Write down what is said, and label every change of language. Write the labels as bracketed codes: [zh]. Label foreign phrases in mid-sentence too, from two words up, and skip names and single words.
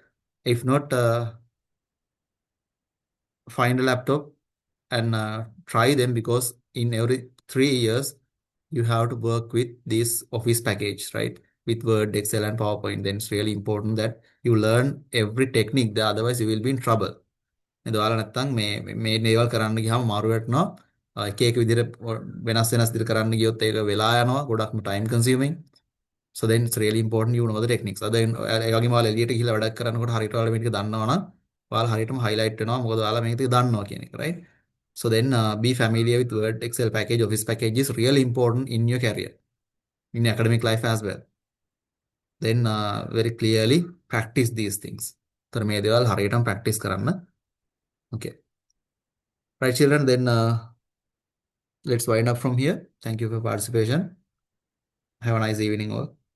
[en] If not, find a laptop and try them, because in every 3 years you have to work with this Office package, right? With Word, Excel, and PowerPoint. Then it's really important that you learn every technique. Otherwise, you will be in trouble. [si] එදවාලා නැත්තම් මේ දේවල් කරන්න ගියාම මාරු වෙටනවා. එක එක විදිහට වෙනස් විදිහට කරන්න ගියොත් ඒක වෙලා යනවා. [en] ගොඩක්ම time consuming. So then it's really important you know the techniques. [si] ඒ වගේම ඔයාලා එළියට ගිහිල්ලා වැඩක් කරනකොට හරියට ඔයාලා මේ ටික දන්නවා නම් ඔයාලා හරියටම highlight වෙනවා. මොකද ඔයාලා මේක ටික දන්නවා කියන එක, [en] right? So then be familiar with Word, Excel package, Office package is really important in your career, in academic life as well. Then very clearly practice these things. [si] තර මේ දේවල් හරියටම practice කරන්න. [en] Okay. Right, children, then let's wind up from here. Thank you for participation. Have a nice evening all.